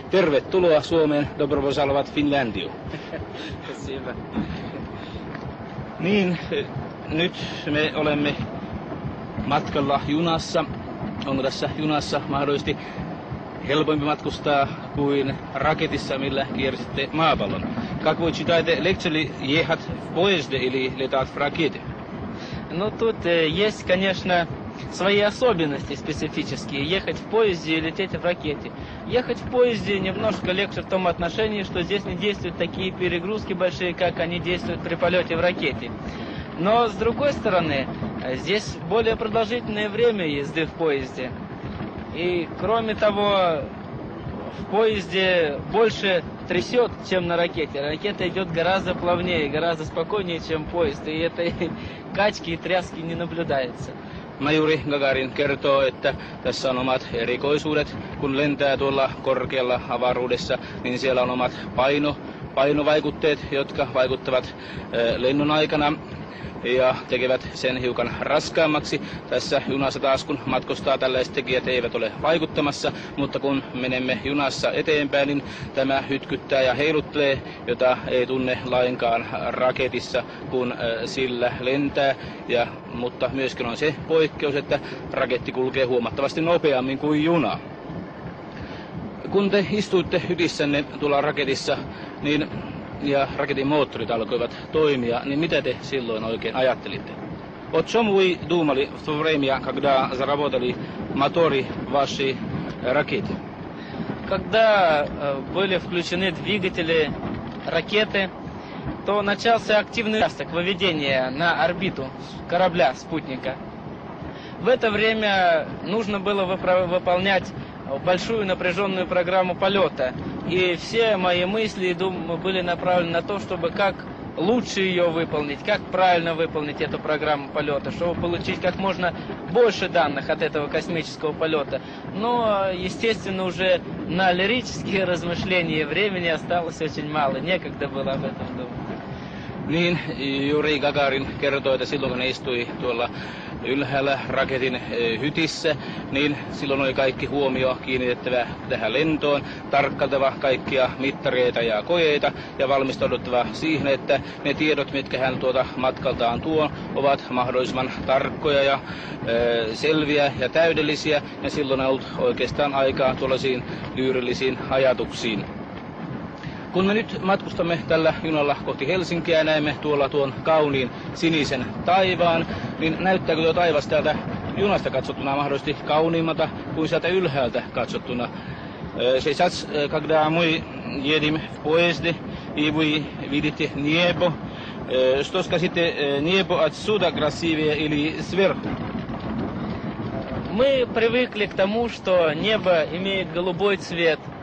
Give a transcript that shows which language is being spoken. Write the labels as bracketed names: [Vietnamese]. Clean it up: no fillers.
[Finnish] Tervetuloa Suomeen, [Russian] dobro pozdravovat Finlandio. [Finnish] Niin, nyt me olemme matkalla junassa. Onko tässä junassa mahdollisesti helpompi matkustaa kuin raketissa, millä kiersitte maapallon? [Russian] Как вы считаете, легче ли ехать в поезде или летать в ракете? Ну, тут есть, конечно, свои особенности специфические. Ехать в поезде и лететь в ракете. Ехать в поезде немножко легче в том отношении, что здесь не действуют такие перегрузки большие, как они действуют при полете в ракете. Но, с другой стороны, здесь более продолжительное время езды в поезде. И, кроме того, в поезде больше трясет, чем на ракете. Ракета идет гораздо плавнее, гораздо спокойнее, чем поезд. И этой качки и тряски не наблюдается. [Finnish] Majuri Gagarin kertoo, että tässä on omat erikoisuudet. Kun lentää tuolla korkealla avaruudessa, niin siellä on omat painovaikutteet, jotka vaikuttavat lennon aikana ja tekevät sen hiukan raskaammaksi. Tässä junassa taas, kun matkustaa, tällaiset tekijät eivät ole vaikuttamassa, mutta kun menemme junassa eteenpäin, niin tämä hytkyttää ja heiluttelee, jota ei tunne lainkaan raketissa, kun sillä lentää. Mutta myöskin on se poikkeus, että raketti kulkee huomattavasti nopeammin kuin juna. Kun te istuitte hytissänne tuolla raketissa, niin ja raketin moottorit alkoivat toimia, niin mitä te silloin oikein ajattelitte? [Russian] О чем вы думали в то время, когда заработали моторы вашей ракеты? Когда были включены двигатели ракеты, то начался активный участок выведения на орбиту корабля, спутника. В это время нужно было выполнять большую напряженную программу полета. И все мои мысли и думы были направлены на то, чтобы как лучше ее выполнить, как правильно выполнить эту программу полета, чтобы получить как можно больше данных от этого космического полета. Но, естественно, уже на лирические размышления времени осталось очень мало, некогда было об этом думать. [Finnish] Niin, Juri Gagarin kertoi, että silloin kun istui tuolla ylhäällä raketin hytissä, niin silloin oli kaikki huomio kiinnitettävä tähän lentoon, tarkkailtava kaikkia mittareita ja kojeita ja valmistauduttava siihen, että ne tiedot, mitkä hän tuota matkaltaan tuo, ovat mahdollisimman tarkkoja ja selviä ja täydellisiä, ja silloin on ollut oikeastaan aikaa tuollaisiin lyyrillisiin ajatuksiin. Kun me nyt matkustamme tällä junalla kohti Helsinkiä ja näemme tuolla tuon kauniin sinisen taivaan, niin näyttääkö tuo taivas täältä junasta katsottuna mahdollisesti kauniimmalta kuin sieltä ylhäältä katsottuna? [Russian] Сейчас, когда мы едем в поезде и вы видите небо, что скажете, небо отсюда красивее или сверху? Мы привыкли к тому, что небо имеет голубой цвет.